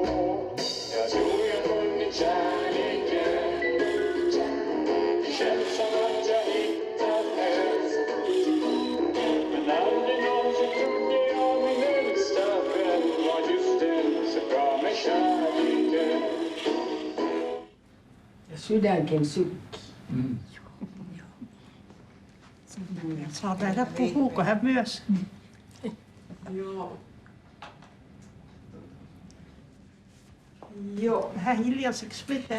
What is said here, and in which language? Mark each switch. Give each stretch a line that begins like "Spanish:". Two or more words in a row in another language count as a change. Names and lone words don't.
Swedish: Jag tror jag funnit kärleken. Det känns som att jag hittat rätt. Men aldrig någonsin trodde jag min äldsta vän var just den som gav mig kärleken.
Finnish: Ja sydänkin sykkii. Saa nähdä, puhuuko hän myös. Joo. Joo, vähän hiljaiseksi vetää.